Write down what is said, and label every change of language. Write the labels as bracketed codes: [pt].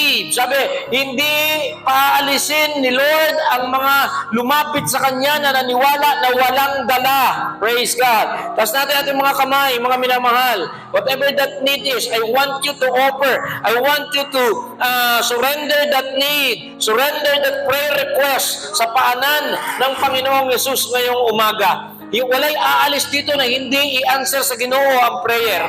[tl] Sabi, hindi paalisin ni Lord ang mga lumapit sa Kanya na naniwala na walang dala. Praise God. Tapos natin ating mga kamay, mga minamahal. [en] Whatever that need is, I want you to offer. I want you to surrender that need. Surrender that prayer request [tl] sa paanan ng Panginoong Yesus ngayong umaga. Walay aalis dito na hindi i-answer sa Ginoo ang prayer.